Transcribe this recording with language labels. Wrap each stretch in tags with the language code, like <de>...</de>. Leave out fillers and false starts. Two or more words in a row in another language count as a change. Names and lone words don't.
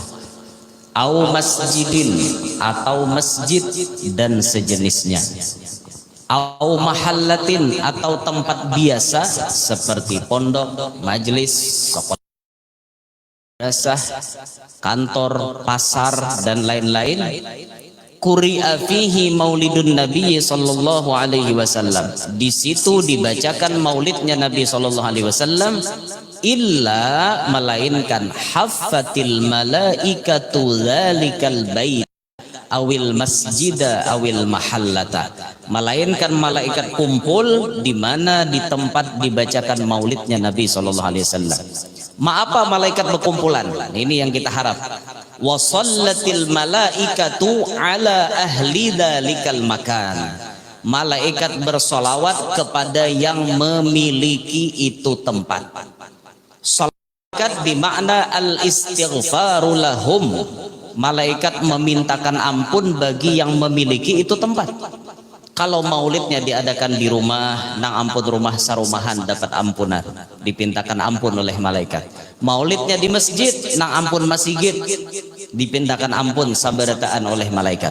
<ar>أو مسجدٍ,</ar> <id>atau masjid dan sejenisnya,</id> <ar>أو محلةٍ,</ar> <id>atau tempat biasa seperti pondok, majelis, sekolah, madrasah, kantor, pasar, dan lain-lain,</id> <ar>قُرِئَ فيه مولد النبي صلى الله عليه وسلم,</ar> <id>di situ dibacakan maulidnya Nabi</id> <ar>صلى الله عليه وسلم,</ar> <id>illa, melainkan</id> <ar>حفّت الملائكة ذلك البيت أو المسجد أو المحلة,</ar> <id>melainkan malaikat kumpul di mana di tempat dibacakan maulidnya Nabi</id> <ar>صلى الله عليه وسلم.</ar> <id>Apa malaikat berkumpulan? Ini yang kita harap.</id> <ar>وصلّت الملائكة على أهل ذلك المكان,</ar> <id>malaikat bersolawat kepada yang memiliki itu tempat. Salawat bermakna</id> <ar>الاستغفار لهم,</ar> <id>malaikat memintakan ampun bagi yang memiliki itu tempat. Kalau maulidnya diadakan di rumah,</id> <bjn>nang ampun rumah sarumahan</bjn> <id>dapat ampunan, dipintakan ampun oleh malaikat. Maulidnya di masjid,</id> <bjn>nang ampun masjid,</bjn> <id>dipintakan ampun sabarataan oleh malaikat.</id>